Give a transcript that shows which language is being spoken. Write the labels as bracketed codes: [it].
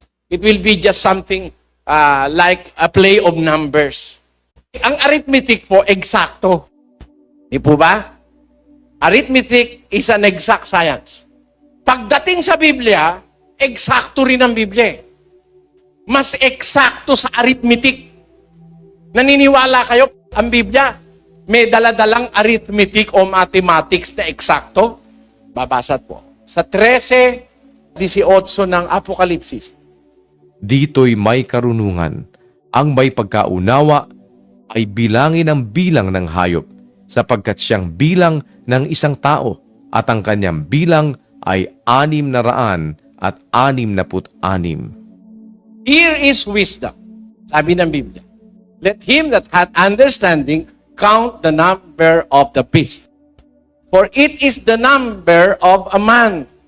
[en] It will be just something like a play of numbers. [tl] Ang arithmetic po, eksakto. Di po ba? [en] Arithmetic is an exact science. [tl] Pagdating sa Biblia, eksakto rin ang Biblia. Mas eksakto sa arithmetic. Naniniwala kayo, ang Biblia, may daladalang arithmetic o mathematics na eksakto? Babasa po. Sa 13:18 ng Apokalipsis. Dito'y may karunungan. Ang may pagkaunawa ay bilangin ang bilang ng hayop, sapagkat siyang bilang ng isang tao, at ang kanyang bilang ay 666. [en] Here is wisdom. Sabi ng Biblia. Let him that hath understanding count the number of the beast. For it is the number of a man.